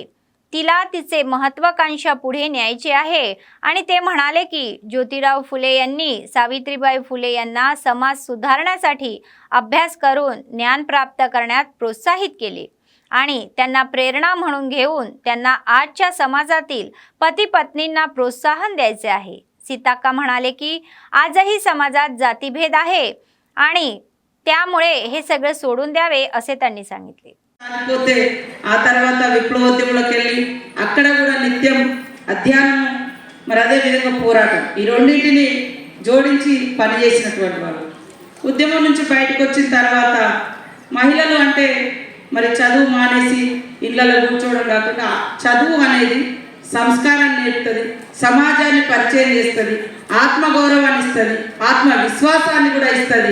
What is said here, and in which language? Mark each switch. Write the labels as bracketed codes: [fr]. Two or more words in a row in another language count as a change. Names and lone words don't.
[mr] तिला तिचे महत्त्वाकांक्षा पुढे न्यायचे आहे आणि ते म्हणाले की ज्योतिराव फुले यांनी सावित्रीबाई फुले यांना समाज सुधारण्यासाठी अभ्यास करून ज्ञान प्राप्त करण्यात प्रोत्साहित केले आणि त्यांना प्रेरणा म्हणून घेऊन त्यांना आजच्या समाजातील पती पत्नींना प्रोत्साहन द्यायचे आहे. सीताक्का म्हणाले की आजही समाजात जातीभेद आहे आणि त्यामुळे हे सगळे सोडून द्यावे असे त्यांनी सांगितले. [te] పోతే ఆ తర్వాత విప్లవోద్యమంలోకి వెళ్ళి అక్కడ కూడా నిత్యం అధ్యయనం మరి అదే విధంగా పోరాటం ఈ రెండింటిని జోడించి పనిచేసినటువంటి వాళ్ళు. ఉద్యమం నుంచి బయటకు వచ్చిన తర్వాత మహిళలు అంటే మరి చదువు మానేసి ఇళ్లలో కూర్చోవడం కాకుండా చదువు అనేది సంస్కారాన్ని నేర్పుతుంది, సమాజాన్ని పరిచయం చేస్తుంది, ఆత్మగౌరవాన్ని ఇస్తుంది, ఆత్మవిశ్వాసాన్ని కూడా ఇస్తుంది.